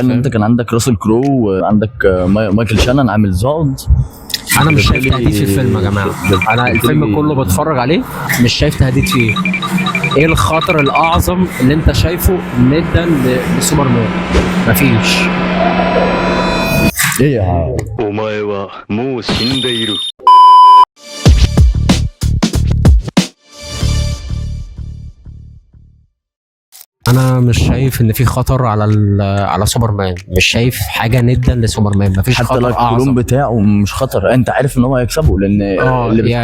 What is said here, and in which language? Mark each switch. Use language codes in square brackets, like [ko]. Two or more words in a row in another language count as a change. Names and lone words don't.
[ar] متخيل ان انت كان عندك راسل كرو وعندك مايكل شانن عامل زود. انا مش شايف تهديد في الفيلم يا جماعه. انا الفيلم كله بتفرج عليه مش شايف تهديد فيه. ايه الخطر الاعظم اللي انت شايفه ندا لسوبرمان؟ مفيش. ايه يا [ja] お前はもう死んでいる。 [ar] انا مش شايف ان في خطر على سوبرمان، مش شايف حاجه ندا لسوبرمان، مفيش حتى خطر لو الكلون اعظم. بتاعه مش خطر، انت عارف ان هو هيكسبه لان اللي بيتحكم